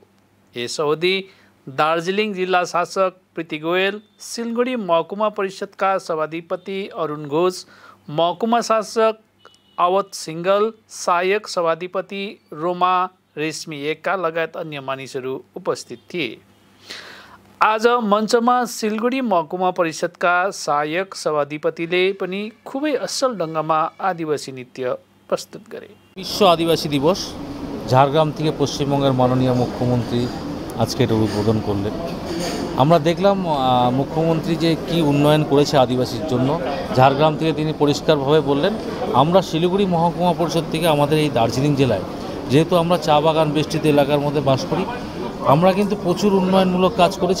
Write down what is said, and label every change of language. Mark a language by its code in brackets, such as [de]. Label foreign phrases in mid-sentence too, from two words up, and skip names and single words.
[ne] यस अवधि दार्जिलिङ जिल्ला शासक प्रीति गोयल, सिलगढी महकुमा परिषदका सभाधिपति अरुण घोष, महकुमा शासक आवत सिंगल, सहायक सभाधिपति रोमा रेशमी एक्का लगायत अन्य मानिसहरू उपस्थित थिए। आज मञ्चमा सिलगढी महकुमा परिषदका सहायक सभाधिपतिले पनि खुबै असल ढङ्गमा आदिवासी नृत्य प्रस्तुत गरे। [bn] विश्व आदिवासी दिवस ঝাড়গ্রাম থেকে পশ্চিমবঙ্গের মাননীয় মুখ্যমন্ত্রী আজকে এটা উদ্বোধন করলেন। আমরা দেখলাম মুখ্যমন্ত্রী যে কি উন্নয়ন করেছে আদিবাসীর জন্য। ঝাড়গ্রাম থেকে তিনি পরিষ্কারভাবে বললেন, আমরা শিলিগুড়ি মহকুমা পরিষদ থেকে আমাদের এই দার্জিলিং জেলায় যেহেতু আমরা চা বাগান বেষ্টিত এলাকার মধ্যে বাস করি, আমরা কিন্তু প্রচুর উন্নয়নমূলক কাজ করেছি।